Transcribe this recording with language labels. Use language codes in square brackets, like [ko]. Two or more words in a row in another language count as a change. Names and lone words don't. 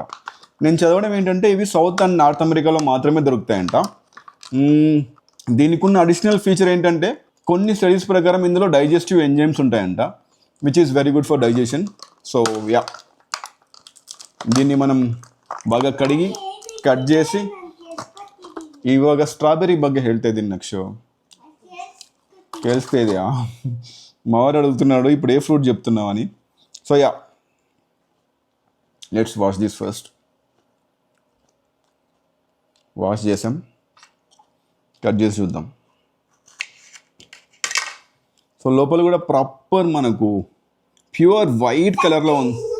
[te] నేను చదవడం ఏంటంటే ఇవి సౌత్ అండ్ నార్త్ అమెరికాలో మాత్రమే దొరుకుతాయంట. దీనికి ఉన్న [en] additional feature [te] ఏంటంటే కొన్ని స్టడీస్ ప్రకారం ఇందులో [en] digestive enzymes [te] ఉంటాయంట, [en] which is very good for digestion. so ya, [te] దీన్ని మనం బాగా కడిగి కట్ చేసి [kn] ಇವಾಗ ಸ್ಟ್ರಾಬೆರಿ ಬಗ್ಗೆ ಹೇಳ್ತಾ ಇದ್ದೀನಿ ನಕ್ಷು, ಕೇಳಿಸ್ತಾ ಇದೆಯಾ? [te] మావారు అడుగుతున్నాడు ఇప్పుడు ఏ ఫ్రూట్ చెప్తున్నావు అని. [en] So ya, let's wash this first. [te] వాష్ చేసాం, కట్ చేసి చూద్దాం. సో లోపల కూడా ప్రాపర్ మనకు [en] pure white [te] కలర్లో ఉంది.